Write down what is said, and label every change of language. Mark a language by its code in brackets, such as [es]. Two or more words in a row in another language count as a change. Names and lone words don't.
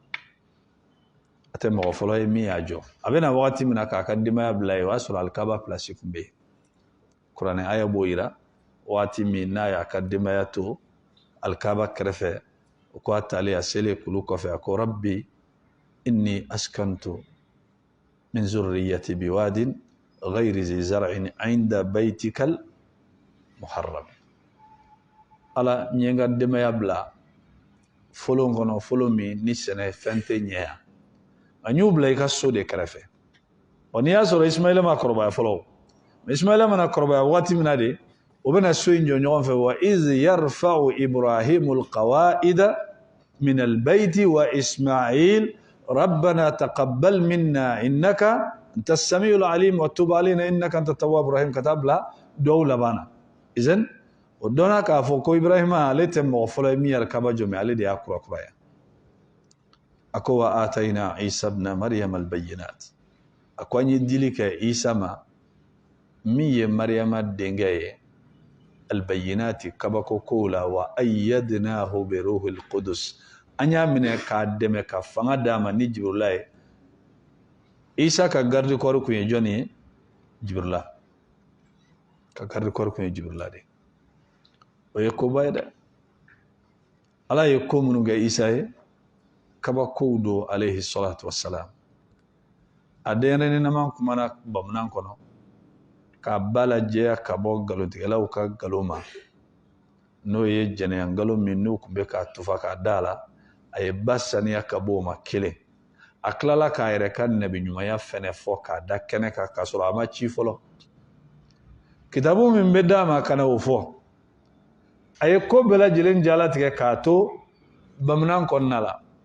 [bm] a tɛ mɔgɔ fɔlɔ ye min y'a jɔ a bɛna wagati min na k'a ka denbaya bila ye o y'a sɔrɔ alkaba place kun bɛ yen kuranɛ aya b'o yira wagati min n'a y'a ka denbaya to alkaba kɛrɛfɛ o ko a taalen a selen kulu kɔfɛ a ko [ar] رب إني أسكنت من ذريتي بواد غير ذي زرع عند بيتك المحرم [bm] ala n ye n ka denbaya bila folon kɔnɔ folon min ni sɛnɛ fɛn tɛ ɲɛ yan a y'u bila i ka so de kɛrɛfɛ n'i y'a sɔrɔ ismaila ma kɔrɔbaya fɔlɔ ismaila mana kɔrɔbaya wagati min na de o bɛna so in jɔ ɲɔgɔn fɛ [ar] وإذ يرفع إبراهيم القواعد من البيت وإسماعيل ربنا تقبل منا إنك أنت السميع العليم وتب علينا إنك أنت التواب الرحيم [bm] katabla dɔw labana idan o dɔnna k'a fɔ ko ibrahima ale tɛ mɔgɔ fɔlɔ ye min yɛrɛ kaba jɔ mɛ ale de y'a kurakuraya a ko [ar] وآتينا عيسى ابن مريم البينات [bm] a ko an ye dili kɛ isa ma min ye maryama denkɛ ye albayinati kabako kow la [ar] وأيدناه بروح القدس [bm] an y'a minɛ k'a dɛmɛ ka fanga d'a ma ni jibrila ye isa ka [fr] garde corps [bm] kun ye jɔn ye jibrila ka [fr] garde corps [bm] kun ye jibrila de o ye koba ye dɛ ala ye ko minnu kɛ isa ye kabakow don [ar] عليه الصلاة والسلام [bm] a denyɛrɛninama kumana bamanan kɔnɔ k'a ba lajɛya ka bɔ nkalontigɛlaw ka nkalon ma n'o ye jɛnɛya nkalon min n'u tun bɛ k'a tufa k'a da la a ye ba saniya ka bɔ o ma kelen a tilala k'a yɛrɛ ka nabiɲumanya fɛnɛ fɔ k'a da kɛnɛ kan k'a sɔrɔ a ma ci fɔlɔ kitabu min bɛ d'a ma ka na o fɔ a ye ko bɛɛ lajɛlen jalatigɛ k'a to bamanan kɔnɔna la